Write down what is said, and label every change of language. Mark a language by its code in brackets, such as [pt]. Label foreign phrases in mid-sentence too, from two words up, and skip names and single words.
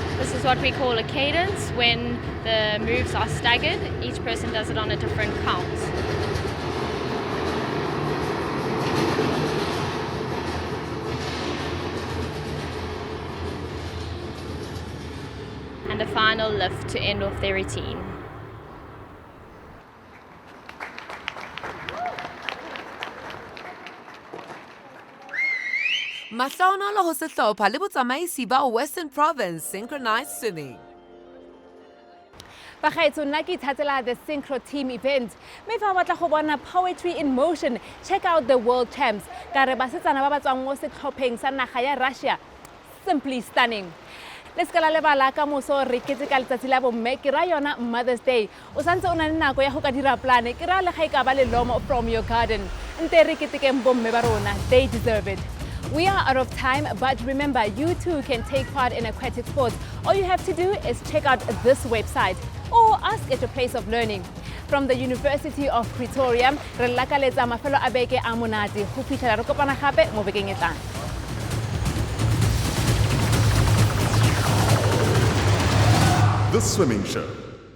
[en] This is what we call a cadence, when the moves are staggered. Each person does it on a different count. And a final lift to end off their routine. [st] Mahlaona le ho sehlopha le botsamaisi ba Western Province Synchronized Swimming. [tn] Bagaetsho nna ke ithatela [en] the synchro team event. [tn] Mme fa o batla go bona [en] poetry in motion, check out the World Champs. [tn] Ka re basetsana ba ba tswang mo setlhopheng sa naga ya Russia. [en] Simply stunning. [tn] Le ska la lebala ka moso re keteka letsatsi la bomme ke ra yona [en] Mother's Day. [tn] O santse o na le nako ya go ka dira plane ke ra le ga e ka ba le lomo [en] from your garden. [tn] Nte re ketekeng bomme ba rona. [en] They deserve it. We are out of time, but remember, you too can take part in aquatic sports. All you have to do is check out this website or ask at your place of learning. From the University of Pretoria, [tn] re lakaletsa mafelo a beke a monate go fitlhela re kopana gape mo bekeng e tlang. [en] The Swimming Show.